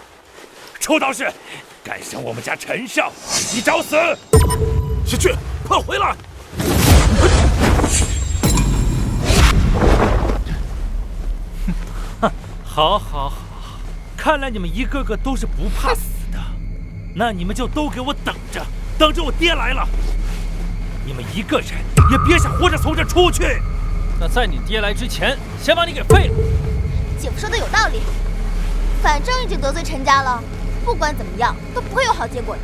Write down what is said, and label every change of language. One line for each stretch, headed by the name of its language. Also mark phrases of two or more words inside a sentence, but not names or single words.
Chinese: 臭道士，敢傷我們家陳少，你找死！先去，快回來！好，好，好，看來你們一個個都是不怕死的，那你們就都給我等着，等着我爹來了。你們一個人也別想活着從這出去。那在你爹來之前，先把你給廢了。姐夫說的有道理，反正已經得罪陳家了，不管怎麼樣都不會有好結果的。